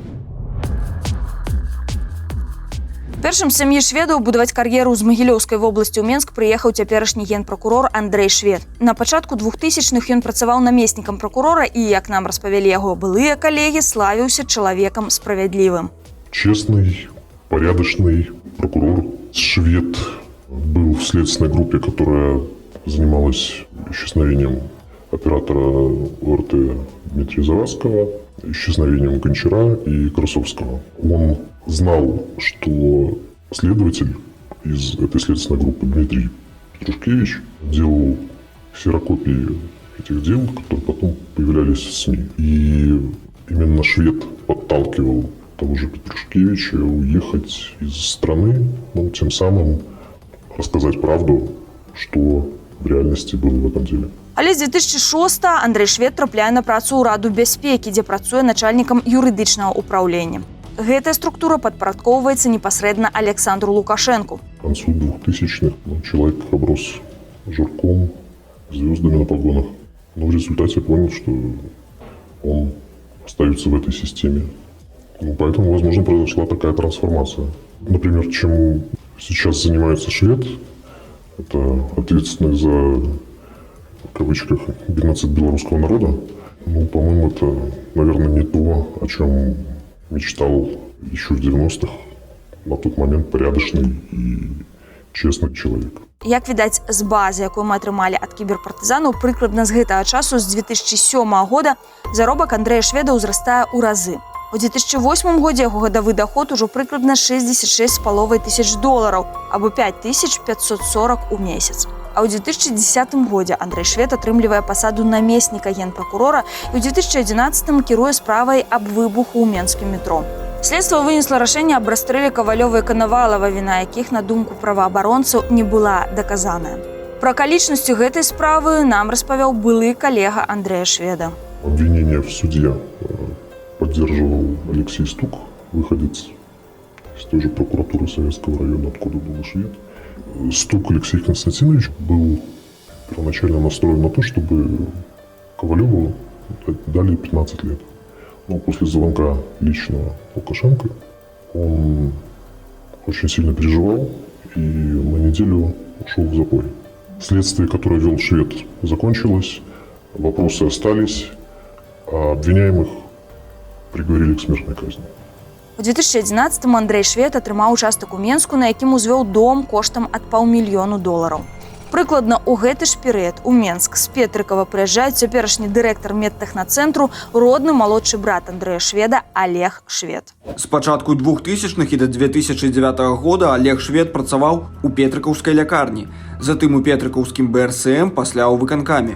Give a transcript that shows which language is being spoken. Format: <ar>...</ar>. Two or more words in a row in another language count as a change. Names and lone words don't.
<be>Першым з сям'і Шведаў будаваць кар'еру з Магілёўскай вобласці ў Менск прыехаў цяперашні генпракурор Андрэй Швед. На пачатку 2000-х ён працаваў намеснікам пракурора і, як нам распавялі яго былыя калегі, славіўся чалавекам справядлівым.</be> <ru>Честный, порядочный прокурор. Швед был в следственной группе, которая занималась исчезновением оператора ОРТ Дмитрия Завадского, исчезновением Гончара и Красовского. Он знал, что следователь из этой следственной группы Дмитрий Петрушкевич делал ксерокопии этих дел, которые потом появлялись в СМИ. И именно Швед подталкивал того же Петрушкевича уехать из страны, тем самым рассказать правду, что в реальности было в этом деле.</ru> <be>Але з 2006 Андрэй Швед трапляе на працу ў Раду бяспекі, дзе працуе начальнікам юрыдычнага ўпраўлення. Гэтая структура падпарадкоўваецца непасрэдна Александру Лукашенку.</be> <ru>К концу 2000-х человек оброс жирком, звездами на погонах. Но в результате понял, что он остается в этой системе. Поэтому, возможно, произошла такая трансформация. Например, чем сейчас занимается Швед, это ответственный за, в кавычках, геноцид белорусского народа. По-моему, это, наверное, не то, о чем мечтал еще в 90-х на тот момент порядочный и честный человек.</ru> <be>Як відаць, з базы, якую мы атрымалі ад кіберпартызанаў, прыкладна з гэтага часу, з 2007 года, заробак Андрэя Шведа ўзрастае ў разы. У 2008 годзе яго гадавы даход ужо прыкладна $66,5 тысяч, або 5540 у месяц. А ў 2010 годзе Андрэй Швед атрымлівае пасаду намесніка генпракурора і ў 2011 кіруе справай аб выбуху ў менскім метро. Следства вынесла рашэнне аб расстрэле Кавалёва і Канавалава, віна якіх, на думку праваабаронцаў, не была даказаная. Пра акалічнасці гэтай справы нам распавяў былы калега Андрэя Шведа.</be> <ru>Обвинение в суде поддерживал Алексей Стук, выходец из той же прокуратуры Советского района, откуда был Швед. Стук Алексей Константинович был первоначально настроен на то, чтобы Ковалеву дали 15 лет. Но после звонка личного Лукашенко он очень сильно переживал и на неделю ушел в запой. Следствие, которое вел Швед, закончилось, вопросы остались, а обвиняемых приговорили к смертной казни.</ru> <be>У 2011-му Андрэй Швед атрымаў участак у Менску, на якім узвёў дом коштам ад $500 000. Прыкладна ў гэты ж перыяд у Менск з Петрыкава прыязджае цяперашні дырэктар медтэхнацэнтру, родны малодшы брат Андрэя Шведа Олег Швед. З пачатку 2000-х і да 2009 года Олег Швед працаваў у Петрыкаўскай лякарні, затым у Петрыкаўскім БРСМ, пасля ў выканкаме.</be>